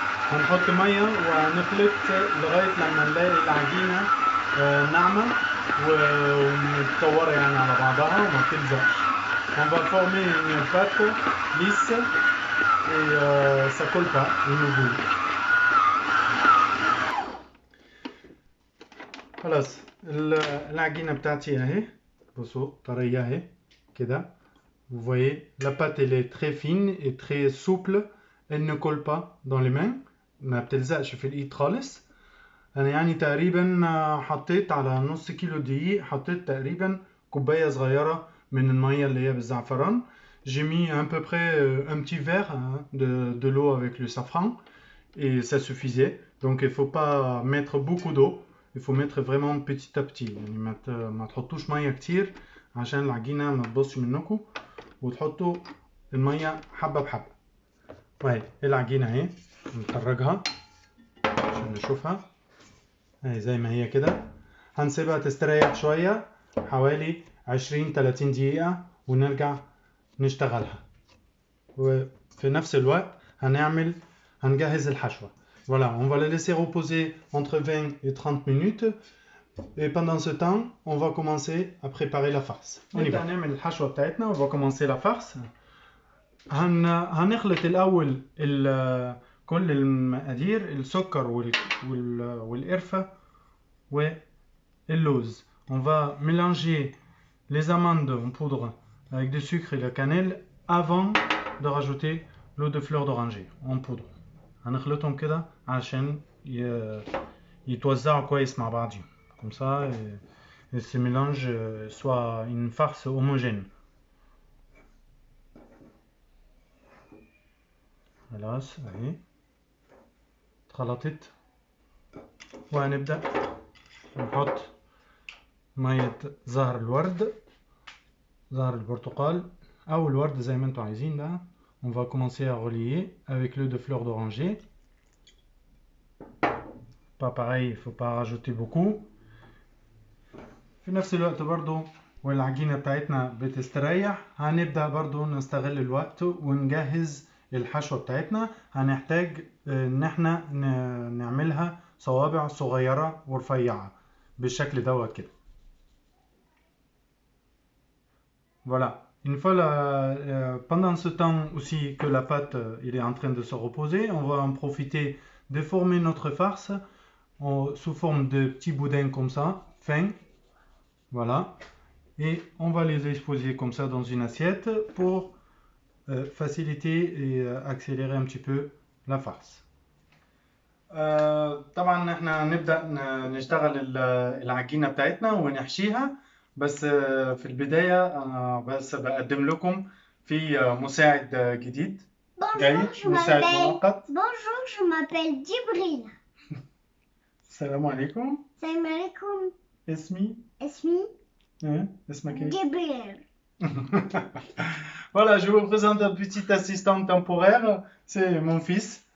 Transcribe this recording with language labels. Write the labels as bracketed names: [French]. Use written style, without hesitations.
[Arabic] هنحط مية وهنخلط لغاية لما نلاقي العجينة ناعمة ومتكورة يعني على بعضها وما بتلزقش. [French] On va former une pâte lisse et ça colle pas au nouveau. [Arabic] خلاص العجينة بتاعتي اهي، بصوا طرية اهي كده. [French] Vous voyez, la pâte elle est très fine et très souple, elle ne colle pas dans les mains، [Arabic] ما بتلزقش في الايد خالص. انا يعني تقريبا حطيت على نص كيلو دقيق، حطيت تقريبا كوباية صغيرة من المية اللي هي بالزعفران. [French] J'ai mis à peu près un petit verre de l'eau avec le safran et ça suffisait. Donc il faut pas mettre beaucoup d'eau. Il faut mettre vraiment petit à petit. [Arabic] يعني ما تحطوش مية كتير عشان العجينة ما تبصش منكم، وتحطوا المية حبة بحبة. وهي العجينة اهي، نخرجها عشان نشوفها. اهي زي ما هي كده. هنسيبها تستريح شوية حوالي 20-30 دقيقة ونرجع نشتغلها. وفي نفس الوقت هنجهز الحشوة. [French] Voilà, on va la laisser reposer entre 20 et 30 minutes. Et pendant ce temps, on va commencer à préparer la farce. [Arabic] نبدأ نعمل الحشوة بتاعتنا. [French] On va commencer la farce. [Arabic] هنخلط الأول كل المقادير، السكر والقرفة واللوز. [French] On va mélanger les amandes en poudre avec du sucre et de la cannelle avant de rajouter l'eau de fleur d'oranger en poudre. [Arabic] هنخلطهم كده عشان يتوزعوا كويس مع بعضهم. [French] Comme ça, et ce mélange soit une farce homogène. [Arabic] خلاص اهي اتخلطت. وهنبدأ نحط مية زهر الورد، زهر البرتقال أو الورد زي ما انتوا عايزين بقى. [French] On va commencer à relier avec l'eau de fleur d'oranger. Pas pareil, il faut pas rajouter beaucoup. [Arabic] في نفس الوقت برضو والعجينة بتاعتنا بتستريح، هنبدأ برضو نستغل الوقت ونجهز الحشوة بتاعتنا. هنحتاج ان احنا نعملها صوابع صغيرة ورفيعة بالشكل دوت كده. [French] Voilà. Une fois pendant ce temps aussi que la pâte il est en train de se reposer, on va en profiter de former notre farce sous forme de petits boudins comme ça, fins. Voilà. Et on va les exposer comme ça dans une assiette pour faciliter et accélérer un petit peu la farce. [Arabic] طبعا احنا نبدأ نشتغل العجينة بتاعتنا ونحشيها. بس في البداية أنا بس بقدم لكم في مساعد جديد جاي، مساعد مؤقت. [French] Bonjour, je m'appelle Djibril. [Arabic] السلام عليكم. Salam alaikum. اسمي اسمك ايه؟ [French] Djibril. Voilà, je vous présente un petit assistant temporaire, c'est mon fils.